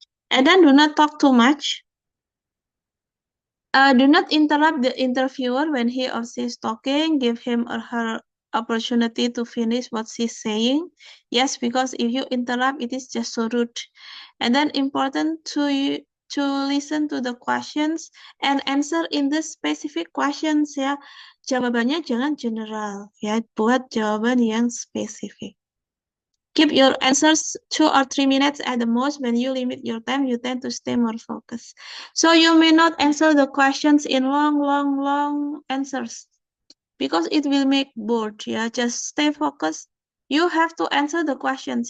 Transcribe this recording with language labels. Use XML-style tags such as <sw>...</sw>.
<en>And then do not talk too much. Do not interrupt the interviewer when he or she is talking. Give him or her opportunity to finish what she's saying. Yes, because if you interrupt, it is just so rude. And then important to listen to the questions and answer in the specific questions ya.</en> <id>Jawabannya jangan general ya, buat jawaban yang spesifik.</id> <en>Keep your answers 2 or 3 minutes at the most. When you limit your time, you tend to stay more focused. So you may not answer the questions in long answers because it will make bored. Yeah, just stay focused. You have to answer the questions.</en>